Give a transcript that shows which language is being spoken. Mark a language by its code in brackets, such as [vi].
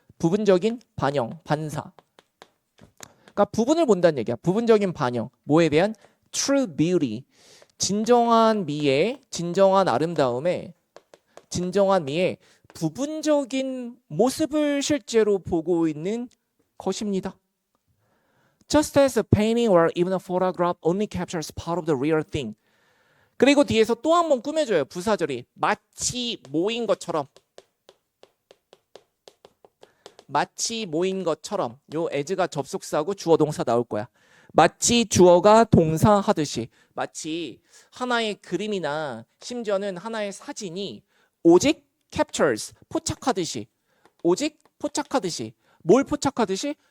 [ko] 부분적인 반영, 반사. 그러니까 부분을 본다는 얘기야. 부분적인 반영. 뭐에 대한? [en] True beauty, [ko] 진정한 미의, 진정한 아름다움의, 진정한 미의 부분적인 모습을 실제로 보고 있는 것입니다. [en] Just as a painting or even a photograph only captures part of the real thing. [ko] 그리고 뒤에서 또 한 번 꾸며줘요. 부사절이 마치 모인 것처럼. 마치 모인 것처럼. 요 as가 접속사고 주어 동사 나올 거야. 마치 주어가 동사하듯이, 마치 하나의 그림이나 심지어는 하나의 사진이 오직 captures, 포착하듯이, 오직 포착하듯이, 뭘 포착하듯이?